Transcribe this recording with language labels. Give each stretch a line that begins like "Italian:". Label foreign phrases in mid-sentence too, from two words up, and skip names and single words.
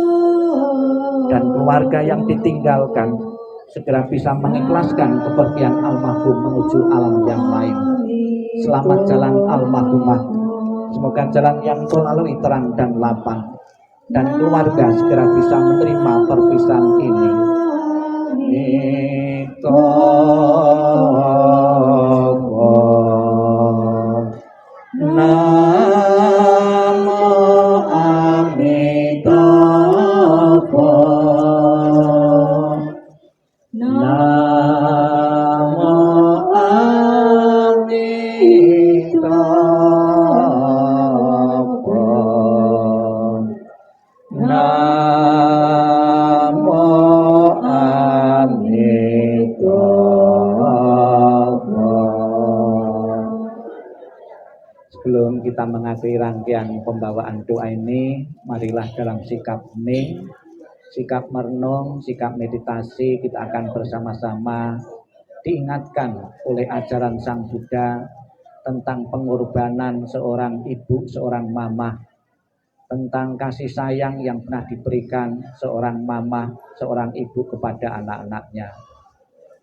Indonesian: Dan keluarga yang ditinggalkan segera bisa mengikhlaskan kepergian almarhum menuju alam yang lain. Selamat jalan almarhumah. Semoga jalan yang kau lalui terang dan lapang, dan keluarga segera bisa menerima perpisahan ini.
Sanskrit: Namo Amitabha. Namo Amitabha. Namo Amitabha.
Indonesian: Sebelum kita mengakhiri rangkaian pembawaan doa ini, marilah dalam sikap hening, sikap merenung, sikap meditasi, kita akan bersama-sama diingatkan oleh ajaran Sang Buddha tentang pengorbanan seorang ibu, seorang mama, tentang kasih sayang yang pernah diberikan seorang mama, seorang ibu kepada anak-anaknya.